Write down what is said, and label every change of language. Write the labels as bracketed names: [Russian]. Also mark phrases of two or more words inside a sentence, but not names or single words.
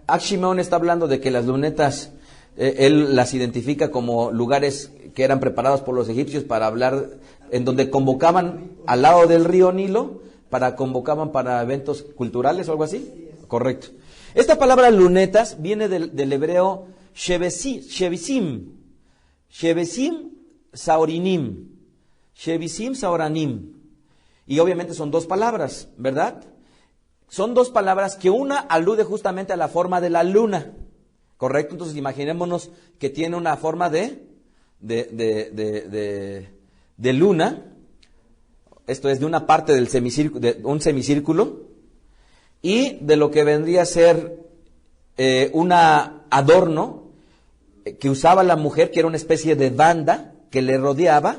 [Spanish] Shimon está hablando de que las lunetas, él las identifica como lugares que eran preparados por los egipcios para hablar, en donde convocaban al lado del río Nilo, convocaban para eventos culturales o algo así. Correcto. Esta palabra lunetas viene del hebreo [Hebrew] shevisim, saorinim, shevisim saoranim. [Spanish] Y obviamente son dos palabras, ¿verdad? Son dos palabras que una alude justamente a la forma de la luna, ¿correcto? Entonces imaginémonos que tiene una forma de luna. Esto es de una parte del semicírculo, de un semicírculo, y de lo que vendría a ser un adorno que usaba la mujer, que era una especie de banda que le rodeaba.